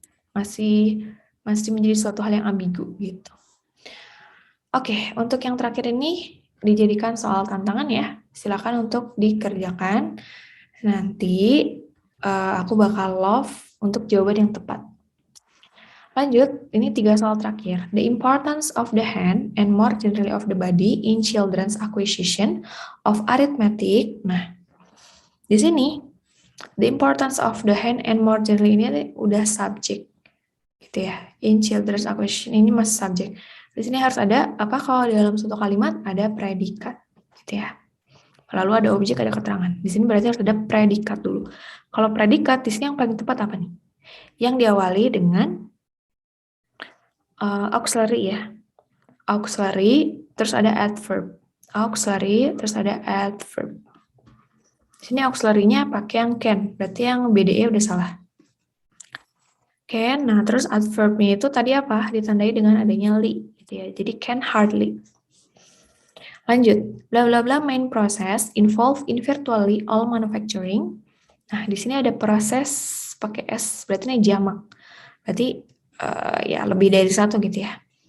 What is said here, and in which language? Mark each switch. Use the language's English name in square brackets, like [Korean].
[Indonesian] Masih menjadi suatu hal yang ambigu gitu. Oke, untuk yang terakhir ini dijadikan soal tantangan ya. Silakan untuk dikerjakan. Nanti aku bakal love untuk jawaban yang tepat. Lanjut, ini 3 soal terakhir. [English] The importance of the hand and more generally of the body in children's acquisition of arithmetic. [Indonesian] Nah, di sini [English] the importance of the hand and more generally [Indonesian] ini udah subjek gitu ya. [English] In children's acquisition [Indonesian] ini masih subjek. Di sini harus ada apa kalau dalam suatu kalimat ada predikat gitu ya. Lalu ada objek, ada keterangan. Di sini berarti harus ada predikat dulu. Kalau predikat di sini yang paling tepat apa nih? Yang diawali dengan auxiliary ya. Auxiliary, terus ada adverb. Auxiliary, terus ada adverb. Di sini auxiliary-nya pakai yang can, berarti yang BDE udah salah. Can, nah terus adverb-nya itu tadi apa? Ditandai dengan adanya li, gitu ya. [English] Jadi can hardly. Lanjut, bla bla bla main process involved in virtually all manufacturing. [Indonesian] Nah, di sini ada proses pakai S, berarti ini jamak. Berarti ya lebih dari satu gitu ya.